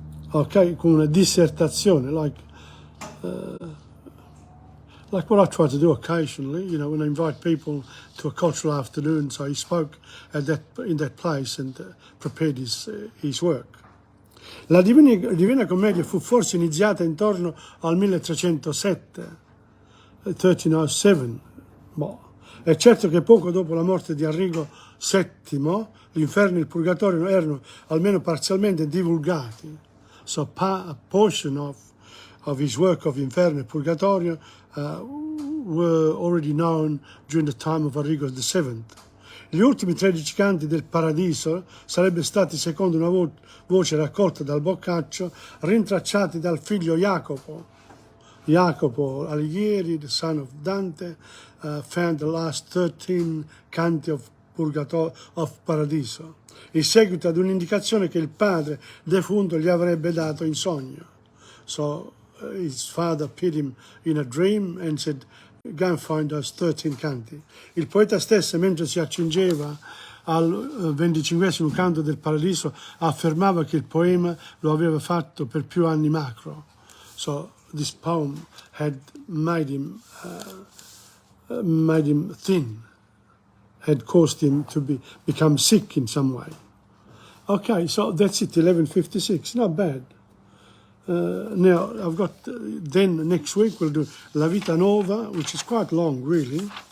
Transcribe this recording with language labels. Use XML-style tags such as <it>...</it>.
<en>Okay,</en> <it>con una dissertazione,</it> <en>like what I try to do occasionally, when I invite people to a cultural afternoon. So he spoke in that place and prepared his work.</en> <it>La Divina Commedia fu forse iniziata intorno al 1307, 1307. È certo che poco dopo la morte di Arrigo VII, l'inferno e il purgatorio erano almeno parzialmente divulgati.</it> <en>So a portion of his work of Inferno e Purgatorio were already known during the time of Arrigo VII.</en> <it>Gli ultimi 13 canti del Paradiso sarebbero stati, secondo una voce raccolta dal Boccaccio, rintracciati dal figlio Jacopo Alighieri,</it> <en>the son of Dante, found the last 13 canti of Paradiso,</en> <it>in seguito ad un'indicazione che il padre defunto gli avrebbe dato in sogno.</it> <en>So his father appeared him in a dream and said, go and find those 13 canti.</en> <it>Il poeta stesso, mentre si accingeva al 25° canto del Paradiso, affermava che il poema lo aveva fatto per più anni macro.</it> <en>So this poem had made him thin, had caused him to become sick in some way. Okay, so that's it, 1156, not bad. Now, I've got, then next week we'll do La Vita Nuova, which is quite long, really.</en>